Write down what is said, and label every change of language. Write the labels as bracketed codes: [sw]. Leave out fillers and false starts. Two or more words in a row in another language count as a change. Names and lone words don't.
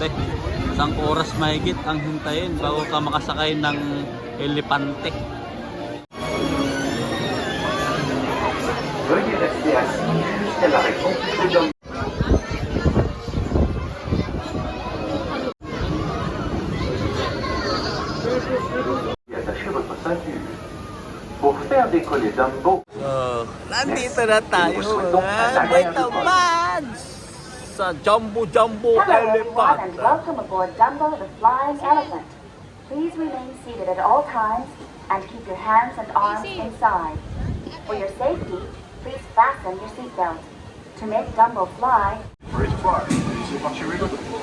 [tl] Isang oras mahigit ang hintayin bago ka makasakay ng elepante. [fr] Veuillez rester assis jusqu'à la réponse de Attachez votre ceinture. Pour faire décoller Dumbo, [tl] So, nandito na tayo mga Vitamans sa Jumbo [en] Hello everyone Elephant. and welcome aboard Dumbo the Flying Elephant. Please remain seated at all times and keep your hands and arms inside. For your safety, please fasten your seatbelt. To make Dumbo fly, [fr] c'est parti rigolo.